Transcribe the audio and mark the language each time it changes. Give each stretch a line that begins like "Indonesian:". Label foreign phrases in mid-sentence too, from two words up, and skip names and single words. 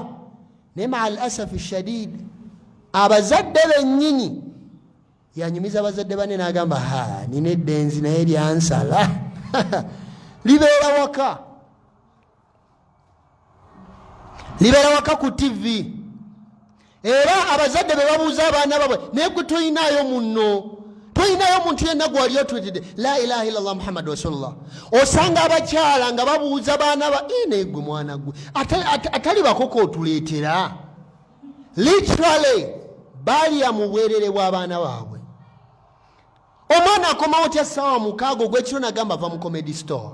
Ganda: Ne
Arabic: مع الأسف الشديد,
Ganda: abazadde bennyini yanyumiza abazadde bane n'agamba nina eddenzi naye lyansala. Libeera waka ku TV. Era abazadde be babuuza abaana baabwe, naye gwe toyinaayo muntu yenna gwali otwetedde
Arabic: لا إله إلا الله محمد رسول الله.
Ganda: Osanga abakyala nga babuuza baana naye gwe mwana gwe atali bakoko otuleetera. Literally balya mu bwerere bw'abaana baabwe. Omwana akomawo tya ssaawa 6 ogw'ekiro nagamba ava mu comedy store.